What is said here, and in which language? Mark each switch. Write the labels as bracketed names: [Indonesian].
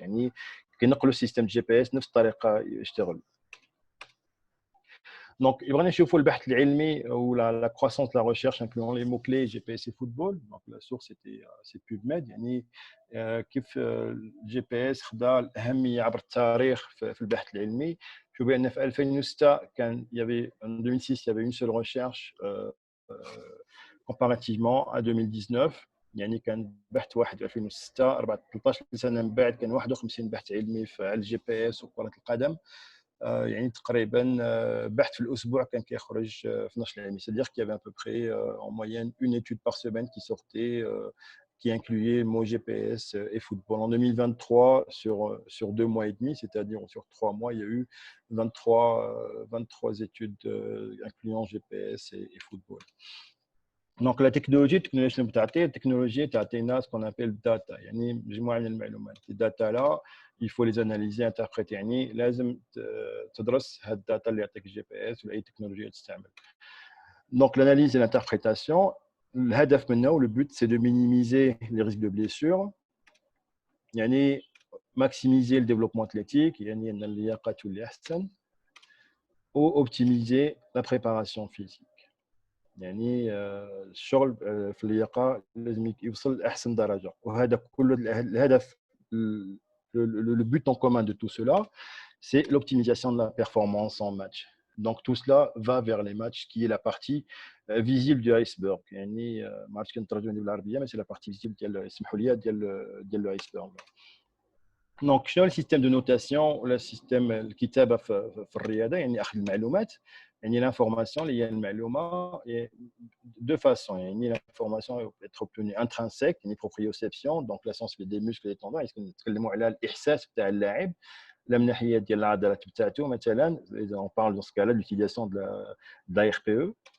[Arabic] يعني كينقلوا السيستم GPS نفس الطريقة يشتغل. [French] Donc, il va [Arabic] نشوفوا البحث العلمي [French] ou la croissance de la recherche incluant les mots-clés GPS et football. Donc, la source c'est PubMed. [Arabic] يعني كيف GPS خدا الأهمية عبر التاريخ في البحث العلمي. شوفوا بأن في 2006 كان [French] il y avait en 2006 il y avait une seule recherche comparativement à 2019. [Arabic] يعني كان بحث واحد في 2006 13 سنة من بعد كان 51 بحث علمي على الجي بي اس وكرة القدم. يعني تقريبا بحث في الاسبوع كان كيخرج في نشر علمي. [French] C'est-à-dire qu'il y avait à peu près en moyenne une étude par semaine qui sortait qui incluait mot GPS et football. En 2023 sur 2 mois et demi, c'est-à-dire sur 3 mois, il y a eu 23 études incluant GPS et football. Donc la technologie [Arabic] شنو بتعطي؟ التكنولوجيا تعطينا [French] ce qu'on appelle data [Arabic] يعني مجموعه من المعلومات. الداتا لا [French] il faut les analyser interpréter [Arabic] يعني لازم تدرس هاد الداتا اللي يعطيك الجي بي اس ولا اي تكنولوجيا تستعمل. [French] Donc l'analyse et l'interprétation الهدف منه le but c'est de minimiser les risques de blessure يعني maximiser le développement athlétique [Arabic] يعني ان اللياقه تولي احسن [French] ou optimiser la préparation physique [Arabic] يعني الشغل في اللياقه لازم يوصل لاحسن درجه وهذا كله الهدف [French] le but en commun de tout cela c'est l'optimisation de la performance en match. Donc tout cela va vers les matchs qui est la partie visible du iceberg. [Arabic] يعني ما عرفتش كنترجم بالعربيه [French] mais c'est la partie visible [Arabic] ديال سمحوا لي ديال الايسبرغ. دونك شنو السيستم دو نوتاسيون ولا السيستم الكتابه في الرياضه يعني اخذ المعلومات يعني لانفورماسيون اللي هي المعلومه دو فاسون يعني لانفورماسيون [French] être obtenue intrinsèque [Arabic] يعني proprioception [French] donc la sensibilité des muscles et des tendons [Arabic] نتكلموا على الاحساس تاع اللاعب لا من ناحيه ديال العضلات بتاعته مثلا اذا [French] on parle dans ce cas là l'utilisation de la RPE